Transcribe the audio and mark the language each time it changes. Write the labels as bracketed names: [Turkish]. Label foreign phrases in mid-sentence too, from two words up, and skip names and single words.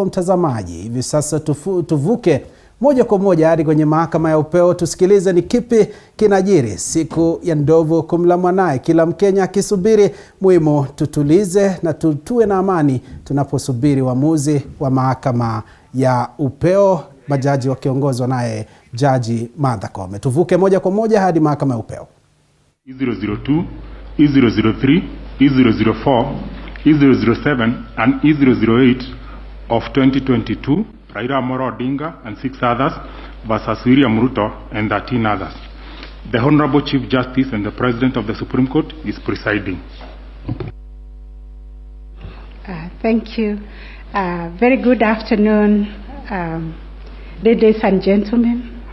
[Swahili] Mtazamaji, hivi sasa tuvuke moja kwa moja hadi kwenye mahakama ya upeo, tusikilize ni kipi kinajiri siku ya ndovu kumla mwanae. Kila Mkenya akisubiri, muhimu tutulize na tutue na amani tunaposubiri uamuzi wa mahakama ya upeo, majaji wakiongozwa naye Jaji Martha Koome. Tuvuke moja kwa moja hadi mahakama ya upeo. [English] E002, E003, E004, E007 and E008 of 2022, Raila Amolo Odinga and 6 others versus William Ruto and 13 others. The Honorable Chief Justice and the President of the Supreme Court is presiding. Thank you. Very good afternoon, ladies and gentlemen.